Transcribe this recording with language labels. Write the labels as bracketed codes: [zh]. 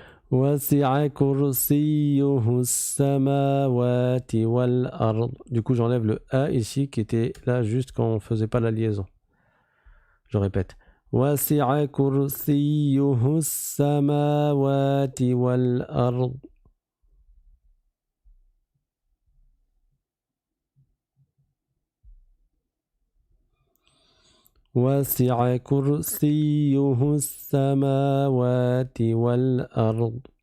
[ar] وسع كرسيه السماوات والأرض. [fr] Du coup, j'enlève le A ici qui était là juste quand on ne faisait pas la liaison. Je répète. [ar] وسع كرسيه السماوات والأرض. وسع كرسيه السماوات والأرض.